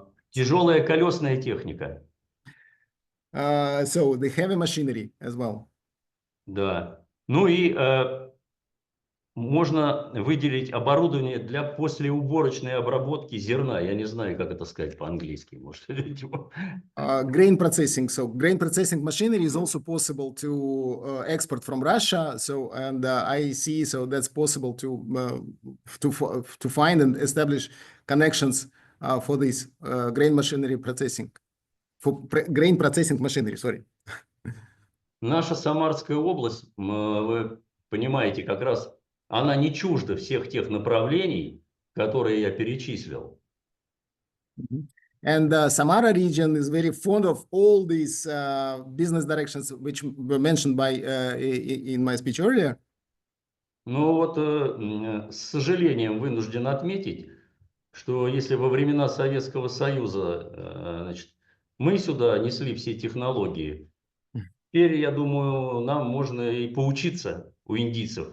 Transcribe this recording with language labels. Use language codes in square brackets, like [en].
[ru] Тяжелая колесная техника. [en] So the heavy machinery as well. [ru] Да. Ну и можно выделить оборудование для послеуборочной обработки зерна. Я не знаю, как это сказать по-английски. Может, [en] grain processing. So grain processing machinery is also possible to export from Russia. So and I see so that's possible to find and establish connections for this grain machinery processing, for grain processing machinery. Sorry. [ru] Наша Самарская область, вы понимаете, как раз она не чужда всех тех направлений, которые я перечислил. [en] And Samara region is very fond of all these business directions which were mentioned by in my speech earlier. [ru] Но вот с сожалением вынужден отметить, что если во времена Советского Союза значит, мы сюда несли все технологии, теперь, я думаю, нам можно и поучиться у индийцев.